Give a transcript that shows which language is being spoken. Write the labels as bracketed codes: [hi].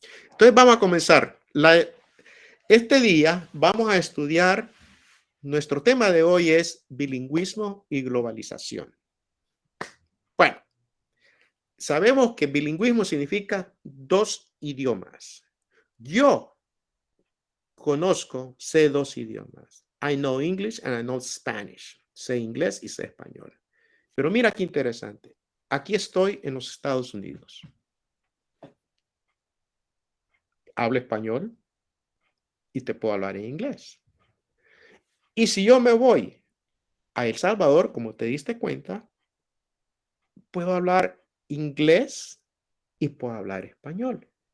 [es] Entonces vamos a comenzar. Este día vamos a estudiar, nuestro tema de hoy es bilingüismo y globalización. Bueno, sabemos que bilingüismo significa 2 idiomas. Yo sé 2 idiomas. [en] I know English and I know Spanish. [es] Sé inglés y sé español. Pero mira qué interesante. Aquí estoy en los Estados Unidos. Hablo español y te puedo hablar en inglés. Y si yo me voy a El Salvador, como te diste cuenta, puedo hablar inglés y puedo hablar español.